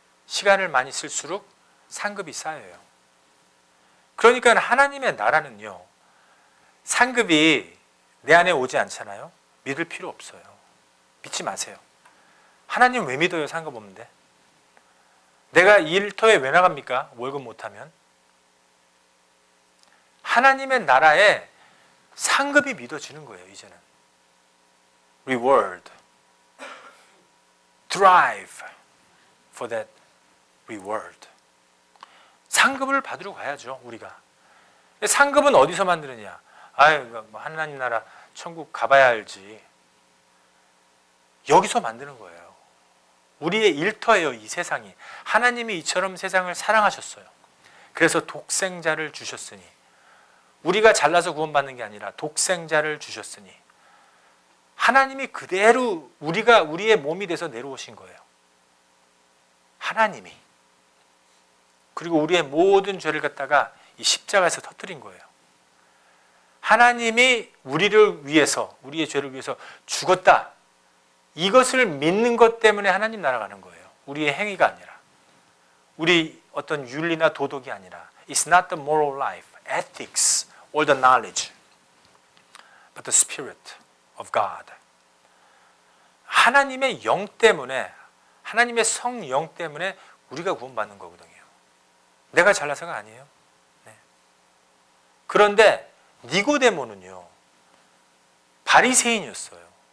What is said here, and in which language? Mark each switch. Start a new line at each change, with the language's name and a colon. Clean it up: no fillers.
Korean: 시간을 많이 쓸수록 상급이 쌓여요. 그러니까 하나님의 나라는요, 상급이 내 안에 오지 않잖아요. 믿을 필요 없어요. 믿지 마세요. 하나님 왜 믿어요? 상급 없는데. 내가 일터에 왜 나갑니까? 월급 못하면. 하나님의 나라에 상급이 믿어지는 거예요. 이제는
English: reward, drive for that reward.
Korean: 상급을 받으러 가야죠. 우리가. 상급은 어디서 만드느냐? 아유, 하나님 나라 천국 가봐야 알지. 여기서 만드는 거예요. 우리의 일터예요. 이 세상이. 하나님이 이처럼 세상을 사랑하셨어요. 그래서 독생자를 주셨으니, 우리가 잘나서 구원받는 게 아니라 독생자를 주셨으니, 하나님이 그대로 우리의 몸이 돼서 내려오신 거예요. 하나님이. 그리고 우리의 모든 죄를 갖다가 이 십자가에서 터뜨린 거예요. 하나님이 우리를 위해서, 우리의 죄를 위해서 죽었다. 이것을 믿는 것 때문에 하나님 나라가는 거예요. 우리의 행위가 아니라, 우리 어떤 윤리나 도덕이 아니라.
English: It's not the moral life, ethics, or the knowledge, but the Spirit of God.
Korean: 하나님의 영 때문에, 하나님의 성령 때문에 우리가 구원받는 거거든요. 내가 잘나서가 아니에요. 네. 그런데 니고데모는요, 바리새인이었어요.